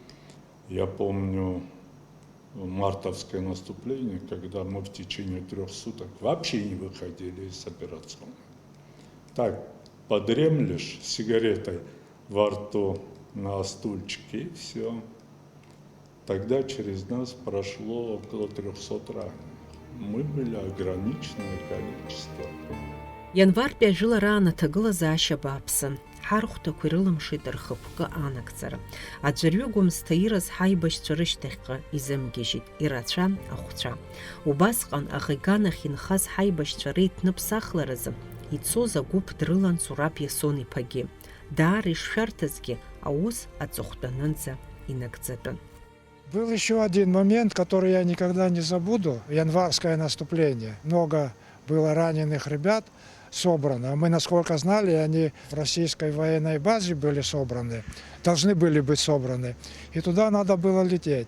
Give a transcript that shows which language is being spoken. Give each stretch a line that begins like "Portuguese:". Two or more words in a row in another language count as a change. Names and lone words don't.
Russian: Я помню мартовское наступление, когда мы в течение 3 суток вообще не выходили из операционной. Так, подремлешь с сигаретой во рту на стульчике, и все. Тогда через нас прошло около 300 раненых. Мы были ограниченное количество.
Abkhazian: Ианвартәи ажәылараан аҭагылазаашьа бааԥсын. Ҳархәҭақәа ирылымшеит рхықәкы анагӡара. Аӡәырҩы Гәымсҭа ираз ҳаибашьцәа рышьҭахьҟа изымгьежьит, ирацәан ахәцәа. Убасҟан аӷиганахь инхаз ҳаибашьцәа реиҭныԥсахларазы ицоз агәыԥ дрылан Зураб Иасон иԥагьы. Даара ишшәарҭазгьы аус аҵыхәтәанынӡа инагӡатәын.
Russian: Был еще один момент, который я никогда не забуду. Январское наступление. Много было раненых ребят собрано. Мы, насколько знали, они в российской военной базе были собраны, должны были быть собраны. И туда надо было лететь.